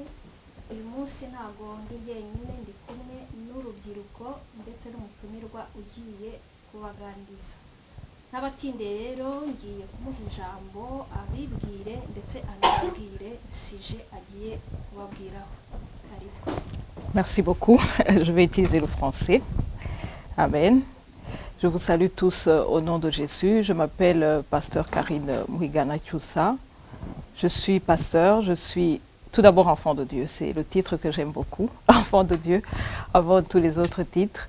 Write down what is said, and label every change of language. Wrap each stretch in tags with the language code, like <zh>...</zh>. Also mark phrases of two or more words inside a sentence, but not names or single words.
<rw>Uyu munsi ntago ndi jyenyine, ndi kumwe n'urubyiruko ndetse n'umutumirwa ugiye kubaganiriza. N'abatinde rero ngiye kumuha ijambo abibwire ndetse anabwire sije agiye kubabwiraho.</rw> <fr>Merci beaucoup. Je vais utiliser le français. Amen. Je vous salue tous au nom de Jésus. Je m'appelle pasteur Karine Mwigana-Kyusa. Je suis pasteur, je suis tout d'abord enfant de Dieu. C'est le titre que j'aime beaucoup, enfant de Dieu, avant tous les autres titres.</fr>